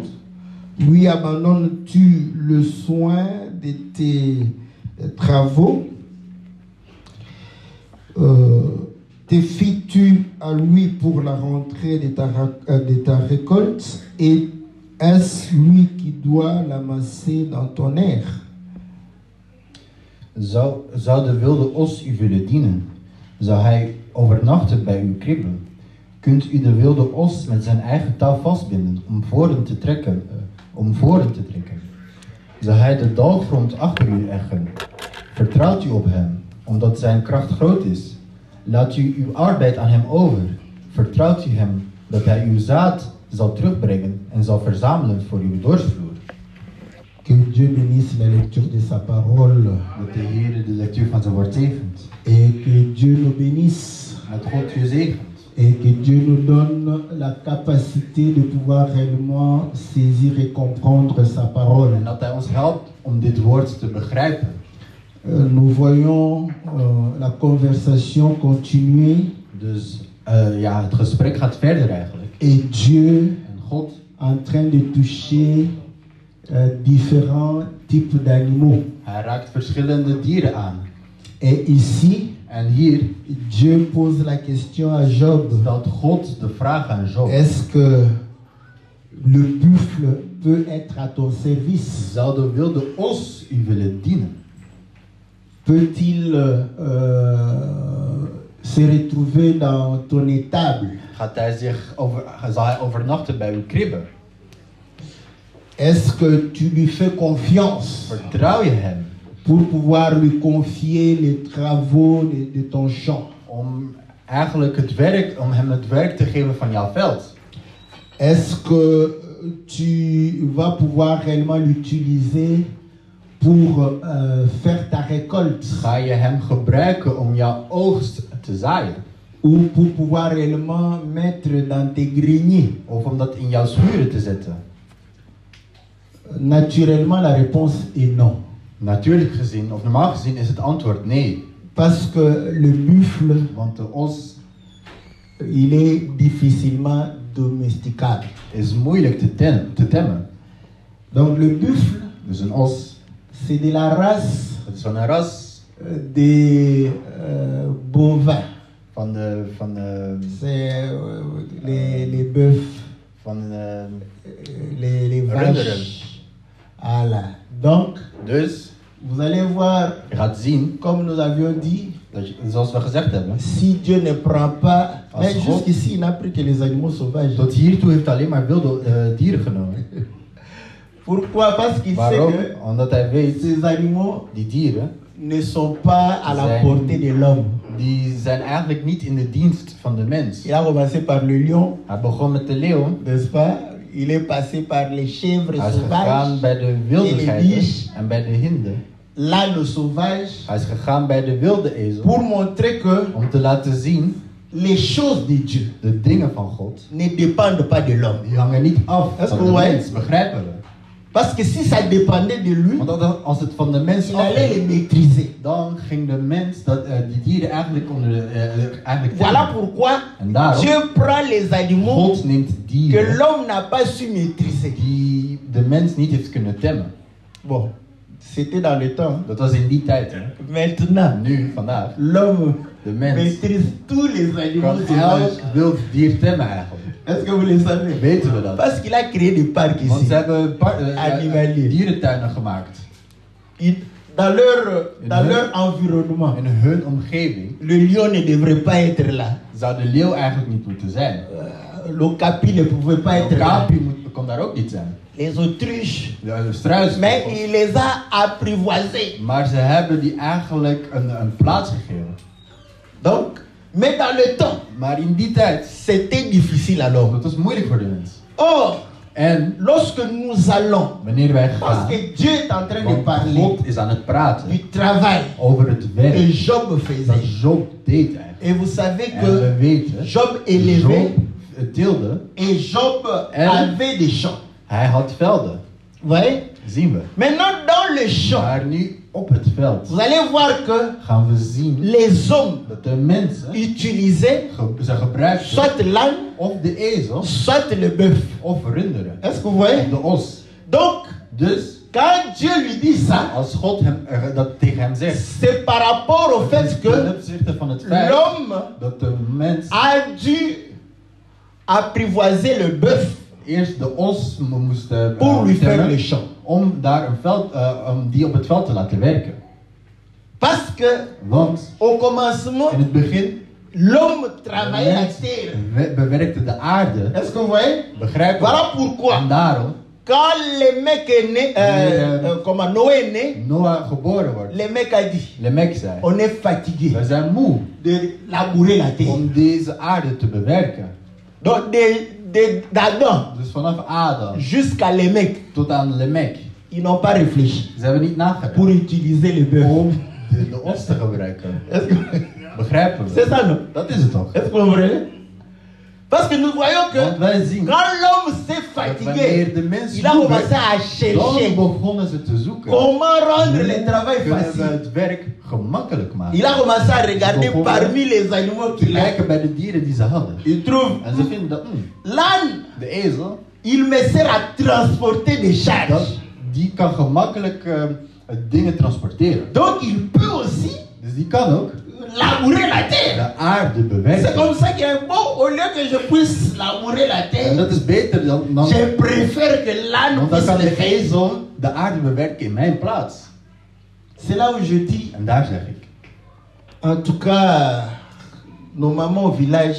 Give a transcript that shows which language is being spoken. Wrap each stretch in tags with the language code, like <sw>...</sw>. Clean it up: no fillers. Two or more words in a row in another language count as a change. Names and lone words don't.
<fr>Lui abandonnes-tu le soin de tes travaux? Te fies-tu à lui pour la rentrée de ta récolte? Et est-ce lui qui doit l'amasser dans ton air?</fr> <nl>Zou de wilde os u willen dienen? Zou hij overnachten bij uw kribbe? Kunt u de wilde os met zijn eigen touw vastbinden om voren te trekken? Zou hij de dalgrond achter u leggen? Vertrouwt u op hem, omdat zijn kracht groot is? Laat u uw arbeid aan hem over. Vertrouwt u hem dat hij uw zaad zal terugbrengen en zal verzamelen voor uw dorsvloer?</nl> <fr>Que Dieu bénisse la lecture de sa parole.</fr> <nl>Dat de Heer de lectuur van zijn woord zegent.</nl> <fr>Et que Dieu nous bénisse.</fr> <nl>Dat God u zegent.</nl> <fr>Et que Dieu nous donne la capacité de pouvoir réellement saisir et comprendre sa parole.</fr> <nl>En dat hij ons helpt om dit woord te begrijpen.</nl> <fr>Nous voyons la conversation continuer.</fr> <nl>Dus het gesprek gaat verder eigenlijk.</nl> <fr>Et Dieu</fr> <nl>En God</nl> <fr>en train de toucher différents types d'animaux.</fr> <nl>hij raakt verschillende dieren aan.</nl> <fr>Et ici,</fr> <nl>En hier</nl> <fr>Dieu pose la question à Job.</fr> <nl>stelt God de vraag aan Job.</nl> <fr>Est-ce que le buffle peut être à ton service?</fr> <nl>Zou de wilde os u willen dienen?</nl> <fr>Peut-il se retrouver dans ton étable?</fr> <nl>Zal hij overnachten bij uw kribbe?</nl> <fr>Est-ce que tu lui fais confiance</fr> <nl>Vertrouw je hem</nl> <fr>pour pouvoir lui confier les travaux de ton champ?</fr> <nl>om hem het werk te geven van jouw veld?</nl> <fr>Est-ce que tu vas pouvoir réellement l'utiliser pour faire ta récolte?</fr> <nl>Ga je hem gebruiken om jouw oogst te zaaien?</nl> <fr>Ou pour pouvoir réellement mettre dans tes greniers?</fr> <nl>Of om dat in jouw schuren te zetten?</nl> <fr>Naturellement, la réponse est non.</fr> <nl>Natuurlijk gezien, of normaal gezien, is het antwoord nee.</nl> <fr>Parce que le buffle,</fr> <nl>Want de os</nl> <fr>il est difficilement domesticable.</fr> <nl>is moeilijk te temmen.</nl> <fr>Donc le buffle,</fr> <nl>Dus een os,</nl> <fr>c'est de la race</fr> <nl>dat is van een ras</nl> <fr>des bovins.</fr> <nl>van de</nl> <fr>C'est les bœufs, les</fr> <nl>runderen.</nl> <fr>vaches. Voilà. Donc,</fr> <nl>Dus</nl> <fr>vous allez voir,</fr> <nl>je gaat zien,</nl> <fr>comme nous avions dit,</fr> <nl>zoals we gezegd hebben,</nl> <fr>si Dieu ne prend pas,</fr> <nl>Als</nl> <fr>mais</fr> <nl>God-</nl> <fr>jusqu'ici il n'a pris que les animaux sauvages.</fr> <nl>tot hiertoe heeft hij alleen maar wilde dieren genomen.</nl> <fr>Pourquoi? Parce qu'il sait</fr> <nl>Waarom?</nl> <fr>que</fr> <nl>Omdat hij weet,</nl> <fr>ces animaux</fr> <nl>die dieren,</nl> <fr>ne sont pas à la</fr> <nl>Zijn-</nl> <fr>portée de l'homme.</fr> <nl>die zijn eigenlijk niet in de dienst van de mens.</nl> <fr>Il a commencé par le lion,</fr> <nl>Hij begon met de leeuw.</nl> <fr>n'est-ce pas? Il est passé par les chèvres</fr> <nl>Hij is gegaan</nl> <fr>sauvages,</fr> <nl>bij de</nl> <fr>et</fr> <nl>wilde</nl> <fr>les</fr> <nl>geiten</nl> <fr>biches,</fr> <nl>en bij de hinden.</nl> <fr>l'âne sauvage,</fr> <nl>Hij is gegaan bij de wilde ezel</nl> <fr>pour montrer que</fr> <nl>om te laten zien</nl> <fr>les choses de Dieu</fr> <nl>de dingen van God.</nl> <fr>ne dépendent pas de l'homme.</fr> <nl>Die hangen niet af Dat is van de mooi. mens, begrijpen we?</nl> <fr>Parce que si ça dépendait de lui,</fr> <nl>Want als het van de mens</nl> <fr>il allait les</fr> <nl>afhing,</nl> <fr>maîtriser.</fr> <nl>dan ging de mens die dieren eigenlijk eigenlijk</nl> <fr>Voilà</fr> <nl>temmen.</nl> <fr>pourquoi</fr> <nl>En daarom,</nl> <fr>Dieu prend les animaux</fr> <nl>God neemt</nl> <fr>que</fr> <nl>dieren</nl> <fr>l'homme n'a pas su maîtriser.</fr> <nl>die de mens niet heeft kunnen temmen.</nl> <fr>Bon, c'était dans le temps.</fr> <nl>Dat was in die tijd. Hè.</nl> <fr>Maintenant,</fr> <nl>Nu, vandaag,</nl> <fr>l'homme</fr> <nl>de mens</nl> <fr>maîtrise tous les animaux</fr> <nl>kan</nl> <fr>sauvages.</fr> <nl>elk wild dier temmen eigenlijk.</nl> <fr>Est-ce que vous le savez?</fr> <nl>Weten we dat?</nl> <fr>Parce qu'il a créé des parcs</fr> <nl>Want</nl> <fr>ici.</fr> <nl>ze hebben</nl> <fr>Animalier.</fr> <nl>dierentuinen gemaakt.</nl> <fr>Dans leur environnement,</fr> <nl>In hun omgeving</nl> <fr>le lion ne devrait pas être là.</fr> <nl>zou de leeuw eigenlijk niet moeten zijn.</nl> <fr>L'ocapi ne pouvait pas</fr> <nl>De</nl> <fr>être là.</fr> <nl>okapi kon daar ook niet zijn.</nl> <fr>Les autruches.</fr> <nl>De</nl> <fr>Mais</fr> <nl>struisvogels.</nl> <fr>il les a apprivoisés.</fr> <nl>Maar ze hebben die eigenlijk een plaats gegeven.</nl> <fr>Donc, mais dans le temps,</fr> <nl>Maar in die tijd,</nl> <fr>c'était difficile à l'homme.</fr> <nl>dat was moeilijk voor de mens.</nl> <fr>Or,</fr> <nl>En</nl> <fr>lorsque nous allons,</fr> <nl>wanneer wij</nl> <fr>parce</fr> <nl>gaan,</nl> <fr>que Dieu est en train de</fr> <nl>want</nl> <fr>parler</fr> <nl>God is aan het praten</nl> <fr>du travail</fr> <nl>over het</nl> <fr>que</fr> <nl>werk</nl> <fr>Job</fr> <nl>dat</nl> <fr>faisait.</fr> <nl>Job deed eigenlijk.</nl> <fr>Et vous savez</fr> <nl>En we</nl> <fr>que</fr> <nl>weten,</nl> <fr>Job élevait</fr> <nl>Job deelde,</nl> <fr>et Job</fr> <nl>En-</nl> <fr>avait des champs.</fr> <nl>hij had velden.</nl> <fr>Vous voyez?</fr> <nl>Zien we.</nl> <fr>Maintenant, dans le champ,</fr> <nl>Maar nu op het veld</nl> <fr>vous allez voir que</fr> <nl>gaan we zien</nl> <fr>les hommes</fr> <nl>dat de mensen</nl> <fr>utilisaient</fr> <nl>ze gebruikten</nl> <fr>soit l'âne,</fr> <nl>of de ezel</nl> <fr>soit le bœuf.</fr> <nl>of runderen.</nl> <fr>Est-ce que vous voyez?</fr> <nl>Of de os.</nl> <fr>Donc,</fr> <nl>Dus</nl> <fr>quand Dieu lui dit ça,</fr> <nl>als God dat tegen hem zegt,</nl> <fr>c'est par rapport au fait</fr> <nl>ten</nl> <fr>que</fr> <nl>opzichte van het feit</nl> <fr>l'homme</fr> <nl>dat de mens</nl> <fr>a dû apprivoiser le bœuf</fr> <nl>eerst de os moest</nl> <fr>pour lui faire</fr> <nl>temmen</nl> <fr>le champ.</fr> <nl>om daar een veld, om die op het veld te laten werken.</nl> <fr>Parce que</fr> <nl>Want</nl> <fr>au commencement,</fr> <nl>in het begin</nl> <fr>l'homme</fr> <nl>de</nl> <fr>travaillait la</fr> <nl>mens</nl> <fr>terre.</fr> <nl>bewerkte de aarde.</nl> <fr>Est-ce que vous voyez?</fr> <nl>Begrijp je?</nl> <fr>Voilà pourquoi,</fr> <nl>En daarom,</nl> <fr>quand le mec est né, comment Noé est né,</fr> <nl>Noah geboren wordt,</nl> <fr>le mec a dit,</fr> <nl>Lemek zei,</nl> <fr>on est fatigué</fr> <nl>we zijn moe</nl> <fr>de labourer la terre.</fr> <nl>om deze aarde te bewerken.</nl> <fr>Donc, d'Adam</fr> <nl>Dus vanaf Adam</nl> <fr>jusqu'à le mec,</fr> <nl>tot aan Lemek,</nl> <fr>ils n'ont pas réfléchi</fr> <nl>ze hebben niet nagedacht</nl> <fr>pour utiliser le bœuf.</fr> <nl>om de os te gebruiken.</nl> <fr>Est-ce que-</fr> <nl>Begrijpen we?</nl> <fr>C'est ça, non?</fr> <nl>Dat is het toch?</nl> <fr>Est-ce que vous comprenez? Parce que nous voyons que</fr> <nl>Want wij zien</nl> <fr>quand l'homme s'est</fr> <nl>dat</nl> <fr>fatigué,</fr> <nl>wanneer de mens</nl> <fr>il a</fr> <nl>moe</nl> <fr>commencé</fr> <nl>werd,</nl> <fr>à</fr> <nl>dan</nl> <fr>chercher</fr> <nl>begonnen ze te zoeken.</nl> <fr>comment rendre le</fr> <nl>Hoe</nl> <fr>travail</fr> <nl>kunnen we</nl> <fr>facile.</fr> <nl>het werk gemakkelijk maken?</nl> <fr>Il a commencé à regarder parmi les animaux</fr> <nl>Te</nl> <fr>qu'il a.</fr> <nl>kijken bij de dieren die ze hadden.</nl> <fr>Il trouve</fr> <nl>En ze vinden dat</nl> <fr>l'âne,</fr> <nl>de ezel,</nl> <fr>il me sert à transporter des charges.</fr> <nl>die kan gemakkelijk dingen transporteren.</nl> <fr>Donc il peut aussi</fr> <nl>Dus die kan ook</nl> <fr>labourer la terre.</fr> <nl>de aarde</nl> <fr>C'est</fr> <nl>bewerken.</nl> <fr>comme ça qu'il est bon, au lieu que je puisse labourer la</fr> <nl>En</nl> <fr>terre,</fr> <nl>dat is beter dan</nl> <fr>je préfère que l'âne</fr> <nl>want dan</nl> <fr>puisse</fr> <nl>kan</nl> <fr>le</fr> <nl>de</nl> <fr>faire.</fr> <nl>ezel de aarde bewerken in mijn plaats.</nl> <fr>C'est là où je dis,</fr> <nl>En daar zeg ik,</nl> <fr>en tout cas, nos mamans au village</fr>